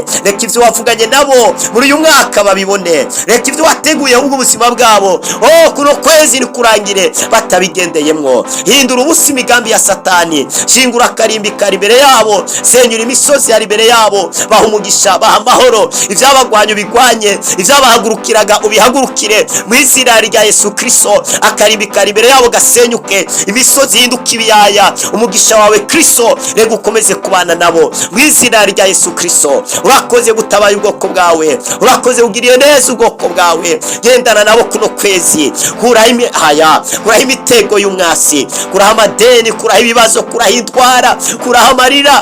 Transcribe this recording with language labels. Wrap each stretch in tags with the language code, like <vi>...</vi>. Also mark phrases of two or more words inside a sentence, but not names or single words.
<rn>Reka ivyo wavuganye nabo muri uyu mwaka babibone, reka ivyo wateguye ubwo ubuzima bwabo kuno kwezi nikurangire batabigendeyemwo. Hindura ubusa imigambi ya Satani, shingura akarimbi kari imbere yabo, senyura imisozi yari imbere yabo, baha umugisha, baha amahoro. Ivyabagwanya ubigwanye, ivyabahagurukiraga ubihagurukire mw'izina rya Yesu Kristo. Akarimbi kari imbere yabo gasenyuke, imisozi hinduka ibiyaya. Umugisha wawe Kristo reka ukomeze kubana nabo mu izina rya Yesu Kristo. Urakoze gutabaye ubwoko bwawe, urakoze ugiriye neza ubwoko bwawe. Gendana nabo kuno kwezi, kuraho imitego y'umwasi, kuraho amadeni, kuraho ibibazo, kuraho indwara, kuraho amarira.</rn>